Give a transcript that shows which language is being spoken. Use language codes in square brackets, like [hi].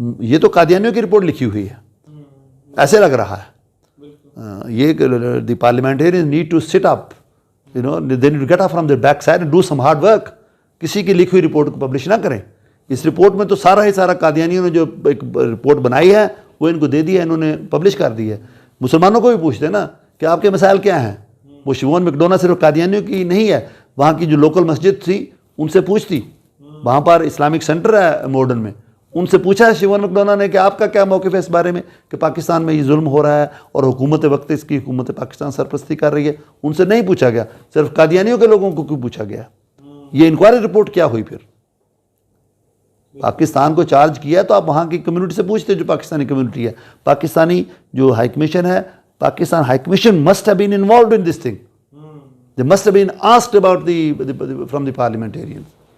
[ur] یہ تو قادیانیوں کی رپورٹ لکھی ہوئی ہے, ایسے لگ رہا ہے. [en] یہ the parliamentarians need to sit up, you know, they need to get up from their backside and do some hard work. [ur] کسی کی لکھی ہوئی رپورٹ کو پبلش نہ کریں. اس رپورٹ میں تو سارا قادیانیوں نے جو ایک رپورٹ بنائی ہے وہ ان کو دے دی ہے, انہوں نے پبلش کر دی ہے. مسلمانوں کو بھی پوچھتے نا کہ آپ کے مسائل کیا ہیں. وہ شیوون میکڈونا صرف قادیانیوں کی نہیں ہے, وہاں کی جو لوکل مسجد تھی ان سے پوچھتی, وہاں پر اسلامک سینٹر ہے ماڈرن میں, ان سے پوچھا ہے شیوون میکڈونا نے کہ آپ کا کیا موقف ہے اس بارے میں کہ پاکستان میں یہ ظلم ہو رہا ہے اور حکومت وقت اس کی حکومت پاکستان سرپرستی کر رہی ہے. ان سے نہیں پوچھا گیا, صرف قادیانیوں کے لوگوں کو کیوں پوچھا گیا. یہ انکوائری رپورٹ کیا ہوئی؟ پھر پاکستان کو چارج کیا تو آپ وہاں کی کمیونٹی سے پوچھتے جو پاکستانی کمیونٹی ہے. پاکستانی جو ہائی کمیشن ہے, [en] Pakistan high commission must have been involved in this thing. They must have been asked about from the parliamentarians.